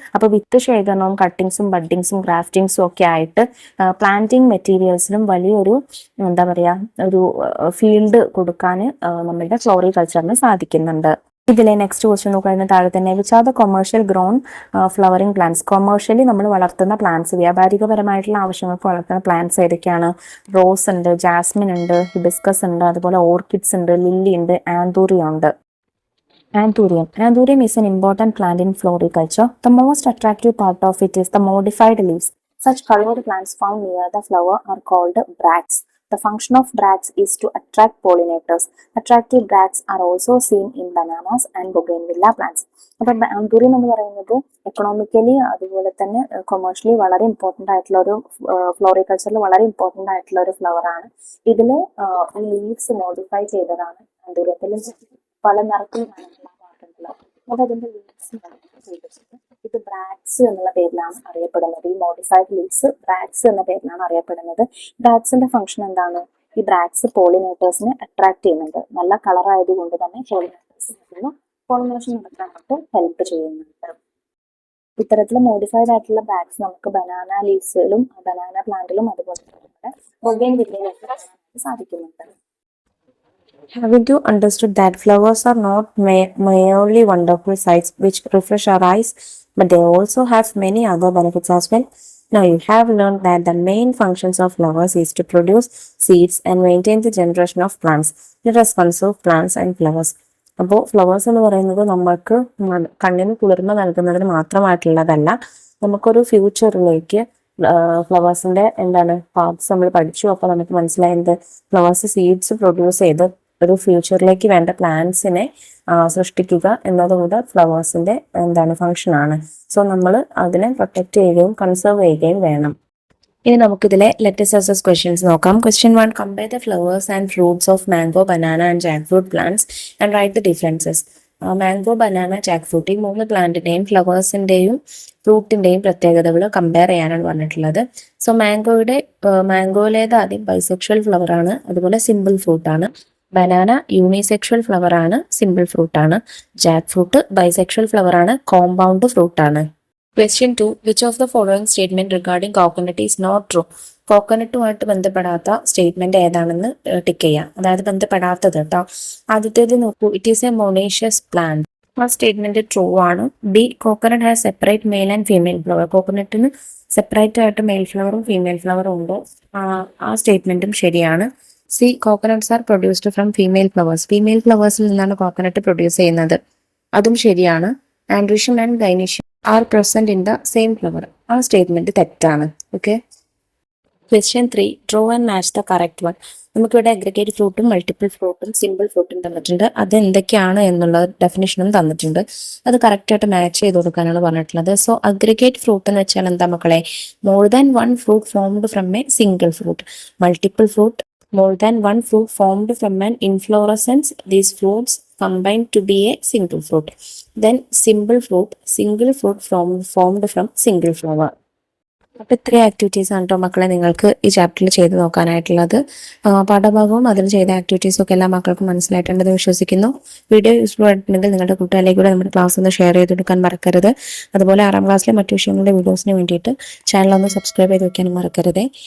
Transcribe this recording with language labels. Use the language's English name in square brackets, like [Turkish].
[Malayalam] അപ്പോൾ വിത്ത് ശേഖരണവും കട്ടിങ്സും ബഡ്ഡിങ്സും ഗ്രാഫ്റ്റിങ്സും ഒക്കെ ആയിട്ട് പ്ലാന്റിംഗ് മെറ്റീരിയൽസിനും വലിയൊരു എന്താ പറയുക ഒരു ഫീൽഡ് കൊടുക്കാൻ നമ്മുടെ ഫ്ലോറികൾച്ചറിന് സാധിക്കുന്നുണ്ട്. ഇതിലെ നെക്സ്റ്റ് ക്വസ്റ്റ്യൻ നോക്കുകയാണെങ്കിൽ താഴെ തന്നെ which are the commercial grown flowering plants. Commercially നമ്മൾ വളർത്തുന്ന പ്ലാന്റ്സ്, വ്യാപാരികപരമായിട്ടുള്ള ആവശ്യങ്ങൾക്ക് വളർത്തുന്ന പ്ലാന്റ്സ് ഏതൊക്കെയാണ്? റോസ് ഉണ്ട്, ജാസ്മിൻ ഉണ്ട്, ഹിബിസ്കസ് ഉണ്ട്, അതുപോലെ ഓർക്കിഡ്സ് ഉണ്ട്, ലില്ലി ഉണ്ട്, ആന്തൂറിയം ഉണ്ട്. [English] Anthurium is an important plant in floriculture. The most attractive part of it is the modified leaves. Such colored plants found near the flower are called bracts. The function of bracts is to attract pollinators. Attractive bracts are also seen in bananas and bougainvillea plants. [Malayalam] അപ്പോൾ anthurium എന്ന് പറയുന്നത് economically അതുപോലെ തന്നെ commercially വളരെ important ആയിട്ടുള്ള ഒരു ഫ്ലോറികൾച്ചറിൽ വളരെ important ആയിട്ടുള്ള ഒരു ഫ്ലവർ ആണ്. ഇതിൽ ലീവ്സ് മോഡിഫൈ ചെയ്തതാണ്. ആന്തൂറിയത്തിൽ പല നിറത്തിൽ കാണുന്നുള്ളത്. അപ്പോൾ അതിന്റെ ലീവ്സ് ചെയ്തിട്ടുണ്ട്. ഇത് ബ്രാക്സ് എന്നുള്ള പേരിലാണ് അറിയപ്പെടുന്നത്. ഈ മോഡിഫൈഡ് ലീവ്സ് ബ്രാക്സ് എന്ന പേരിലാണ് അറിയപ്പെടുന്നത്. ബ്രാക്സിന്റെ ഫംഗ്ഷൻ എന്താണ്? ഈ ബ്രാക്സ് പോളിനേറ്റേഴ്സിനെ അട്രാക്ട് ചെയ്യുന്നുണ്ട്. നല്ല കളർ ആയതുകൊണ്ട് തന്നെ പോളിനേഷൻ നടക്കാനായിട്ട് ഹെൽപ്പ് ചെയ്യുന്നുണ്ട്. ഇത്തരത്തിൽ മോഡിഫൈഡ് ആയിട്ടുള്ള ബ്രാക്സ് നമുക്ക് ബനാന ലീവ്സിലും ബനാന പ്ലാന്റിലും അതുപോലെ തന്നെ ബൊഗെയിൻവില്ലയിലൊക്കെ സാധിക്കുന്നുണ്ട്. [English] Having you understood that flowers are not merely wonderful sights which refresh our eyes, but they also have many other benefits as well. Now you have learned that the main functions of flowers is to produce seeds and maintain the generation of plants. Let us conserve plants and flowers. [Malayalam] അപ്പോൾ flowers എന്ന് പറയുന്നത് നമുക്ക് കണ്ണിന് കുളിർമ നൽകുന്നതിന് മാത്രമായിട്ടുള്ളതല്ല, നമുക്കൊരു ഫ്യൂച്ചറിലേക്ക് ഫ്ലവേഴ്സിന്റെ എന്താണ് parts നമ്മൾ പഠിച്ചു. അപ്പോൾ നമുക്ക് മനസ്സിലായത് ഫ്ലവേഴ്സ് സീഡ്സ് പ്രൊഡ്യൂസ് ചെയ്ത് ഒരു ഫ്യൂച്ചറിലേക്ക് വേണ്ട പ്ലാന്റ്സിനെ സൃഷ്ടിക്കുക എന്നതുകൊണ്ട് ഫ്ലവേഴ്സിന്റെ എന്താണ് ഫംഗ്ഷൻ ആണ്. സോ നമ്മൾ അതിനെ പ്രൊട്ടക്ട് ചെയ്യുകയും കൺസേർവ് ചെയ്യുകയും വേണം. ഇനി നമുക്കിതിലെ [English] Let us answers questions നോക്കാം. Question 1, compare the flowers and fruits of mango, banana and jack fruit plants and write the differences. [Malayalam] Mango, banana, Jack fruit ഈ 3 പ്ലാന്റിന്റെയും ഫ്ലവേഴ്സിന്റെയും ഫ്രൂട്ടിന്റെയും പ്രത്യേകതകൾ കമ്പയർ ചെയ്യാനാണ് പറഞ്ഞിട്ടുള്ളത്. സോ മാംഗോയിലേത് ആദ്യം ബൈസെക്ഷൽ ഫ്ലവർ ആണ്, അതുപോലെ സിമ്പിൾ ഫ്രൂട്ട് ആണ്. ബനാന യൂണിസെക്ഷൽ ഫ്ലവർ ആണ്, സിമ്പിൾ ഫ്രൂട്ട് ആണ്. ജാക്ക് ഫ്രൂട്ട് ബൈസെക്ഷൽ ഫ്ലവർ ആണ്, കോമ്പൗണ്ട് ഫ്രൂട്ട് ആണ്. [English] Question 2, which of the following statement regarding coconut is not true? [Malayalam] കോക്കനട്ടുമായിട്ട് ബന്ധപ്പെടാത്ത statement ഏതാണെന്ന് ടിക്ക് ചെയ്യാം, അതായത് ബന്ധപ്പെടാത്തത് കേട്ടോ. ആദ്യത്തേത് നോക്കൂ, [English] It is a monoecious plant. [Malayalam] ആ സ്റ്റേറ്റ്മെന്റ് ട്രൂ ആണ്. [English] B, coconut has separate male and female flower. [Malayalam] കോക്കനട്ടിന് separate ആയിട്ട് മെയിൽ ഫ്ലവറും ഫീമെയിൽ ഫ്ലവറും ഉണ്ട്. ആ സ്റ്റേറ്റ്മെന്റും ശരിയാണ്. [English] C, coconuts are produced from female flowers. [Malayalam] Female ഫ്ലവേഴ്സിൽ നിന്നാണ് കോക്കനട്ട് പ്രൊഡ്യൂസ് ചെയ്യുന്നത്, അതും ശരിയാണ്. [English] Androecium and gynoecium are present in the same flower. [Malayalam] ആ സ്റ്റേറ്റ്മെന്റ് തെറ്റാണ്. [English] Okay. [Malayalam] Question 3, [English] Draw and match the correct one. [Malayalam] നമുക്കിവിടെ അഗ്രിഗേറ്റ് ഫ്രൂട്ടും മൾട്ടിപ്പിൾ ഫ്രൂട്ടും സിമ്പിൾ ഫ്രൂട്ടും തന്നിട്ടുണ്ട്. അത് എന്തൊക്കെയാണ് എന്നുള്ള ഡെഫിനിഷനും തന്നിട്ടുണ്ട്. അത് കറക്റ്റായിട്ട് മാച്ച് ചെയ്ത് കൊടുക്കാനാണ് പറഞ്ഞിട്ടുള്ളത്. [English] so aggregate fruit [Malayalam] എന്ന് വെച്ചാൽ എന്താ മക്കളെ? [English] More than one fruit formed from a single fruit. Multiple fruit, more than one fruit formed from an inflorescence. These fruits combine to be a single fruit. Then simple fruit, single fruit formed from single flower. [Malayalam] അപ്പോൾ ഇത്രയും activities ആണ് കേട്ടോ മക്കളെ നിങ്ങൾക്ക് ഈ ചാപ്റ്ററിൽ ചെയ്ത് നോക്കാനായിട്ടുള്ളത്. പാഠഭാഗവും അതിൽ ചെയ്ത ആക്ടിവിറ്റീസും ഒക്കെ എല്ലാ മക്കൾക്കും മനസ്സിലായിട്ടുണ്ടെന്ന് വിശ്വസിക്കുന്നു. വീഡിയോ യൂസ്ഫുൾ ആയിട്ടുണ്ടെങ്കിൽ നിങ്ങളുടെ കൂട്ടുകാരിലേക്ക് കൂടെ നമ്മുടെ ക്ലാസ് ഒന്ന് ഷെയർ ചെയ്ത് കൊടുക്കാൻ മറക്കരുത്. അതുപോലെ 6ാം ക്ലാസ്സിലെ മറ്റു വിഷയങ്ങളുടെ വീഡിയോസിന് വേണ്ടിയിട്ട് ചാനൽ ഒന്ന് സബ്സ്ക്രൈബ് ചെയ്ത് വെക്കാനും മറക്കരുത്.